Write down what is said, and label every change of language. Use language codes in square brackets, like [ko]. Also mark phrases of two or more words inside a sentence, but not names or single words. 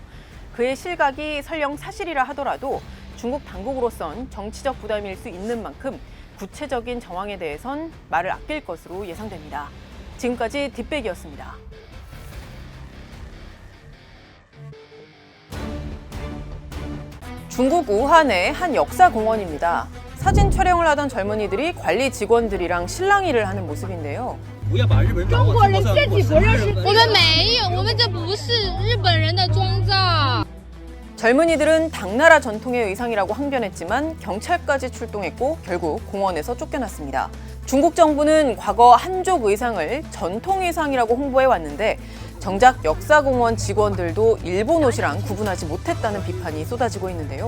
[ko] 그의 실각이 설령 사실이라 하더라도 중국 당국으로선 정치적 부담일 수 있는 만큼 구체적인 정황에 대해선 말을 아낄 것으로 예상됩니다. 지금까지 뒷백이었습니다. 중국 우한의 한 역사공원입니다. 사진 촬영을 하던 젊은이들이 관리 직원들이랑 실랑이를 하는 모습인데요. [zh] 中国人自己不认识。我们没有，我们这不是日本人的妆造。 [ko] 젊은이들은 당나라 전통의 의상이라고 항변했지만 경찰까지 출동했고 결국 공원에서 쫓겨났습니다. 중국 정부는 과거 한족 의상을 전통 의상이라고 홍보해 왔는데 정작 역사공원 직원들도 일본 옷이랑 구분하지 못했다는 비판이 쏟아지고 있는데요.